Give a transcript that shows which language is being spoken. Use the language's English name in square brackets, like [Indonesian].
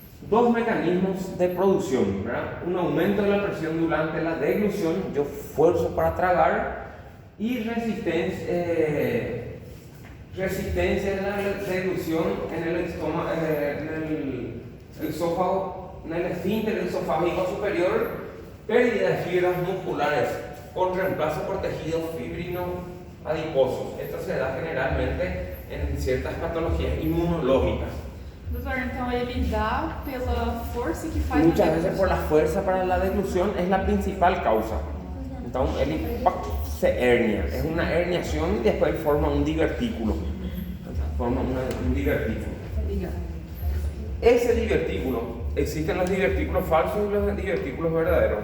[Spanish] Dos mecanismos de producción, ¿verdad? Un aumento de la presión durante la deglución, yo fuerzo para tragar, y resistencia de la deglución en el estómago, en el esófago, en el esfínter esofágico superior, pérdida de fibras musculares con reemplazo por tejidos fibrino adiposos. Esto se da generalmente en ciertas patologías inmunológicas. [Portuguese] Doutor, então ele dá pela força que faz. [Spanish] Muchas veces por la fuerza para la deglución es la principal causa. Entonces él se hernia, es una herniación y después forma un divertículo. Un divertículo. Ese divertículo, existen los divertículos falsos y los divertículos verdaderos.